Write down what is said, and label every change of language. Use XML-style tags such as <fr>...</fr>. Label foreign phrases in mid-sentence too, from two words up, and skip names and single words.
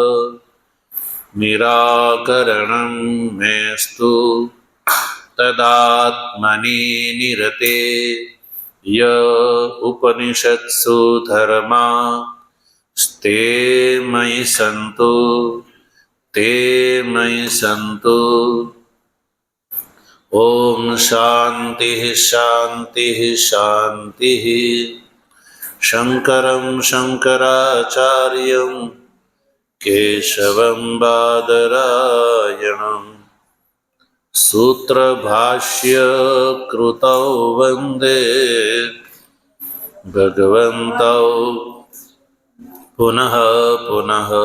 <sa>निराकरणं मेस्तु तदात्मनी निरते य उपनिषत्सु धर्मा ते मयि संतु ते मयि संतु તે મયિ સંતુ. ओम शांति शांति शांति. शङ्करं शङ्कराचार्यं केशवं बादरायणं सूत्रभाष्यकृतौ वन्दे भगवन्तौ पुनः पुनः।</sa>